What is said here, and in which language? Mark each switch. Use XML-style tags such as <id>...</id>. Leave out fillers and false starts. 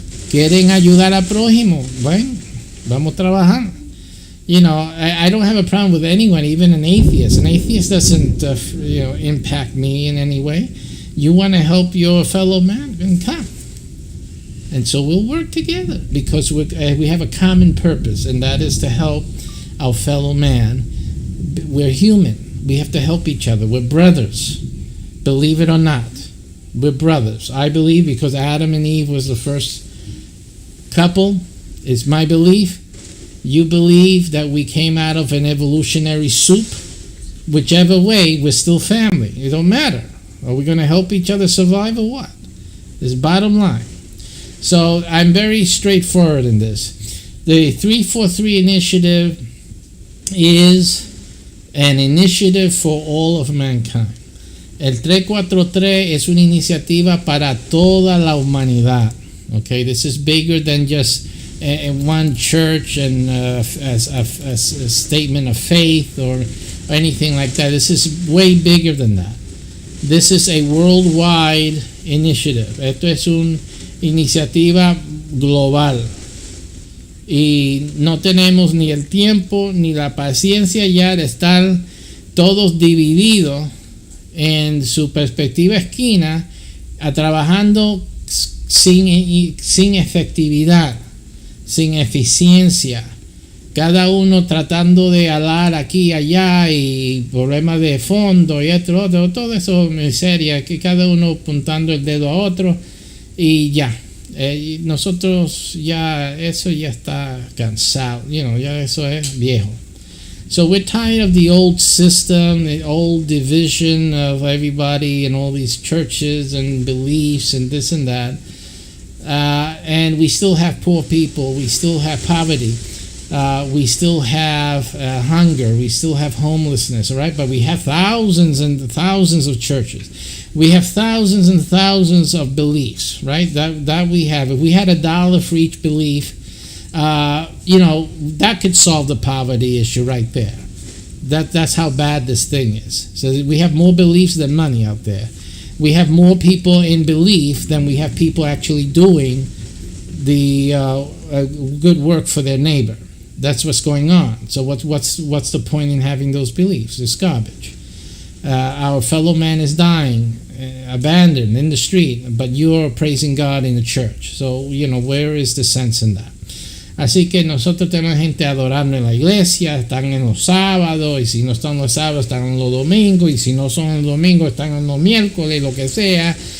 <es>Quieren ayudar al prójimo, bueno, vamos a trabajar.</es> <en>I don't have a problem with anyone, even an atheist. An atheist doesn't impact me in any way. You want to help your fellow man, then come. And so we'll work together because we have a common purpose, and that is to help our fellow man. We're human. We have to help each other. We're brothers. Believe it or not, we're brothers. I believe because Adam and Eve was the first couple. It's my belief. You believe that we came out of an evolutionary soup. Whichever way, we're still family. It don't matter. Are we going to help each other survive or what? This is bottom line. So I'm very straightforward in this. The 343 initiative is an initiative for all of mankind.</en> <es>El 343 es una iniciativa para toda la humanidad.</es> <en>Okay, this is bigger than just one church and as a statement of faith or anything like that. This is way bigger than that. This is a worldwide initiative.</en> <es>Esto es una iniciativa global. Y no tenemos ni el tiempo ni la paciencia ya de estar todos divididos en su perspectiva esquina, trabajando sin efectividad, sin eficiencia. Cada uno tratando de alar aquí y allá y problemas de fondo y otro, todo eso miseria, que cada uno apuntando el dedo a otro y ya. Nosotros eso ya está cansado, ya eso es viejo.</es> <en>So we're tired of the old system, the old division of everybody and all these churches and beliefs and this and that. And we still have poor people. We still have poverty. We still have hunger. We still have homelessness, all right? But we have thousands and thousands of churches. We have thousands and thousands of beliefs, right? That we have. If we had $1 for each belief, that could solve the poverty issue right there. That's how bad this thing is. So we have more beliefs than money out there. We have more people in belief than we have people actually doing the good work for their neighbor. That's what's going on. So what's the point in having those beliefs? It's garbage. Our fellow man is dying, abandoned in the street, but you're praising God in the church. So, where is the sense in that?</en> <es>Así que nosotros tenemos gente adorando en la iglesia, están en los sábados, y si no están los sábados, están en los domingos, y si no son en los domingos, están en los miércoles, lo que sea.</es>